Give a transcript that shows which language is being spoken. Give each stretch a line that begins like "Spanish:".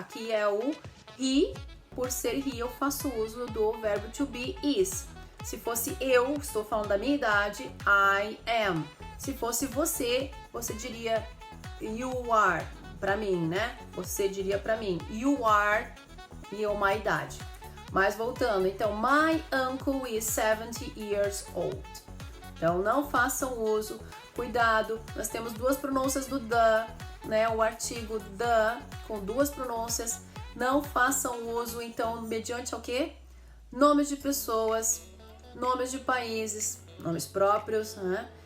Portuguese: Aqui é o he, por ser he eu faço uso do verbo to be is. Se fosse eu, estou falando da minha idade,
English: I am.
Portuguese: Se fosse você, você diria
English: you are,
Portuguese: para mim, né? Você diria para mim,
English: you are,
Portuguese: e eu uma idade. Mas voltando, então,
English: my uncle is 70 years old.
Portuguese: Então, não façam uso. Cuidado, nós temos duas pronúncias do the, né? O artigo the com duas pronúncias. Não façam uso, então, mediante o quê? Nomes de pessoas, nomes de países, nomes próprios, né?